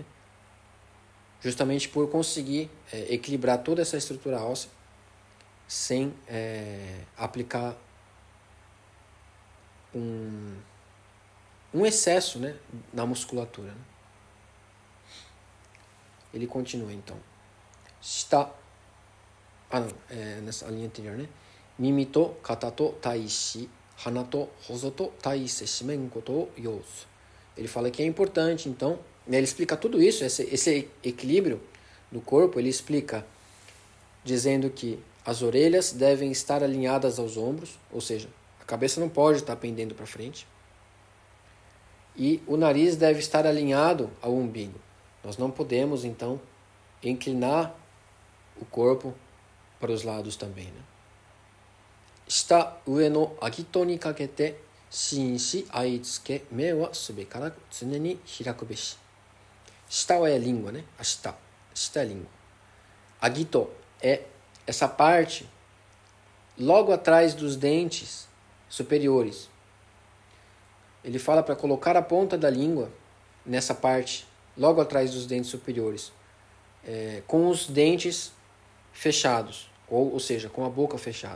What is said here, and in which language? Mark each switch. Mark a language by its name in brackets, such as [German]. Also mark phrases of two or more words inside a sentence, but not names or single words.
[Portuguese] Justamente por conseguir equilibrar toda essa estrutura óssea sem aplicar um excesso, né, na musculatura, né? Ele continua então. Shita, nessa linha anterior, né? [Japanese] 耳と肩と対し、鼻と臍と対せしめんことを要す. [Portuguese] Ele fala que é importante, então, ele explica tudo isso, esse equilíbrio do corpo, ele explica dizendo que as orelhas devem estar alinhadas aos ombros, ou seja, a cabeça não pode estar pendendo para frente. E o nariz deve estar alinhado ao umbigo. Nós não podemos, então, inclinar o corpo para os lados também, né? [Japanese] 舌、上の顎に掛けて、唇歯相著け、目は須らく常に開くべし. [Portuguese] Shita é a língua, né? A shita. Shita é a língua. Agito é essa parte logo atrás dos dentes superiores. Ele fala para colocar a ponta da língua nessa parte, logo atrás dos dentes superiores, com os dentes fechados, ou seja, com a boca fechada.